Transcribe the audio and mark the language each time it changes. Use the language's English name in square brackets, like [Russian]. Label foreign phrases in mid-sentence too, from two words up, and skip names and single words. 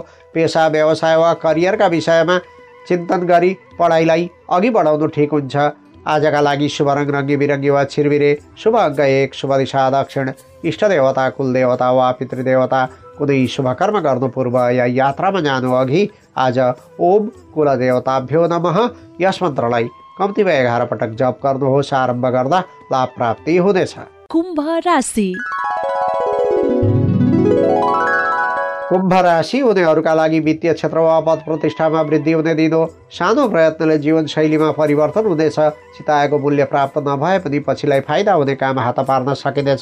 [Nepali] पेसा, व्यवसाय वा करियरका विषयमा चिन्तन गरी पढाइलाई अघि बढाउनु ठिक हुन्छ। आजका लागि शुभ रङ रङ्गी बिरङ्गी वा छिरबिरे, शुभ अङ्क 1, शुभ दिशा दक्षिण, इष्टदेवता कुलदेवता वा पितृदेवता। कुनै शुभ कर्म गर्नु पूर्व या यात्रामा जानु अघि आज [Sanskrit] ओम कुलदेवताभ्यो नमः [Nepali] यस मन्त्रलाई कम्तीमा 11 पटक जप गर्नुहोस्। आरम्भ गर्दा लाभ प्राप्ति हुनेछ। कुम्भ राशि। कुम्भ राशि हुनेहरूका लागि वित्तीय क्षेत्र वा पद प्रतिष्ठामा वृद्धि हुने दिन हो। सानो प्रयत्नले जीवनशैलीमा परिवर्तन हुनेछ। चिताएको मूल्य प्राप्त नभए पनि पछिलाई फाइदा हुने काम हात पार्न सकिनेछ।